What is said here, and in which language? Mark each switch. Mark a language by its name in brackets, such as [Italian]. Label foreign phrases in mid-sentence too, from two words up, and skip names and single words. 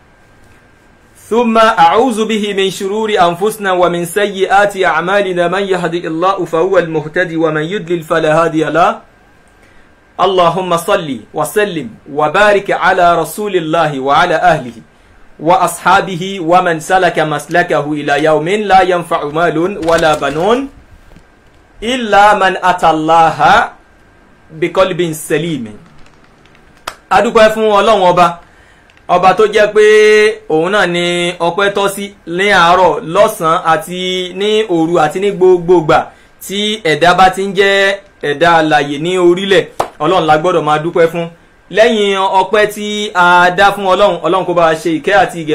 [Arabic] ثم أعوذ به من شرور أنفسنا ومن سيئات أعمالنا من يهدي الله فهو المهتدي ومن يضلل فلا هادي له اللهم صل وسلم وبارك على رسول الله وعلى أهله وأصحابه ومن سلك مسلكه إلى يوم لا ينفع مال ولا بنون إلا من أتى الله بقلب سليم [Yoruba] أدوكو فون Ọlọ́run ọba tó jẹ́ pé òun náà ni ọpẹ́ tọ́ sí ní àárọ̀ lọ́sàn àti ní òru àti ní gbogbogbà tí ẹ̀dá bá ti ń jẹ́ ẹ̀dá alààyè ní orílẹ̀ Ọlọ́run la gbọ́dọ̀ máa dúpẹ́ fún lẹ́yìn ọpẹ́ tí a dá fún Ọlọ́run kó bá ṣe ìkẹ́ àti ìgẹ̀